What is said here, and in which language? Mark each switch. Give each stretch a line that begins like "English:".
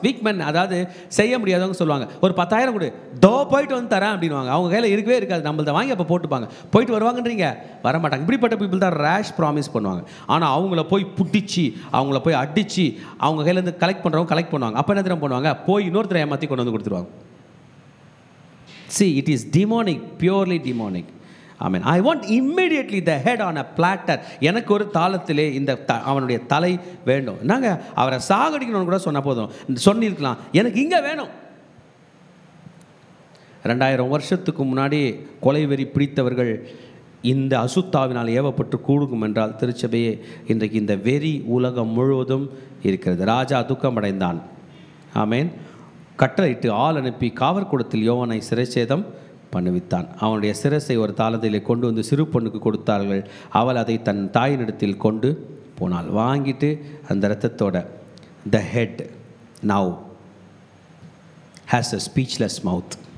Tamil: weak men அதாவது செய்ய முடியாதவங்க சொல்லுவாங்க, ஒரு 10,000 கொடு, தோ போயிட்டு வந்து தரேன் அப்படின்வாங்க. அவங்க கையில் இருக்கவே இருக்காது, நம்மள்ட்ட வாங்கி அப்போ போட்டுப்பாங்க. போயிட்டு வருவாங்கன்றீங்க, வரமாட்டாங்க. இப்படிப்பட்ட பீப்புள் தான் ரேஷ் ப்ராமிஸ் பண்ணுவாங்க. ஆனால் அவங்கள போய் புட்டிச்சு, அவங்கள போய் அடித்து, அவங்க கையிலேருந்து கலெக்ட் பண்ணுறவங்க கலெக்ட் பண்ணுவாங்க. அப்போ என்ன தெரியும் பண்ணுவாங்க, போய் இன்னொருத்தரை ஏமாற்றி கொண்டு வந்து கொடுத்துருவாங்க.
English: see, it is demonic, purely demonic. Amen. I want immediately the head on a platter.
Tamil: எனக்கு ஒரு தாளத்திலே இந்த அவனுடைய தலை வேண்டும். நாங்கள் அவரை சாகடிக்கணும்னு கூட சொன்ன போதும் சொல்லியிருக்கலாம், எனக்கு இங்கே வேணும். 2000 வருஷத்துக்கு முன்னாடி கொலை வெறி பிடித்தவர்கள் இந்த அசுத்தாவினால் ஏவப்பட்டு கூடுகும் என்றால் திருச்சபையே இன்றைக்கு இந்த வெறி உலகம் முழுவதும் இருக்கிறது. ராஜா துக்கமடைந்தான். ஆமேன். கட்டளையிட்டு ஆள் அனுப்பி காவற்கூடத்தில் யோவானை சிறைச்சேதம் பண்ணுவித்தான். அவனுடைய சிரசை ஒரு தாளத்திலே கொண்டு வந்து சிறு பொண்ணுக்கு கொடுத்தார்கள். அவள் அதை தன் தாயினிடத்தில் கொண்டு போனாள். வாங்கிட்டு அந்த இரத்தத்தோட
English: the head now has a speechless mouth.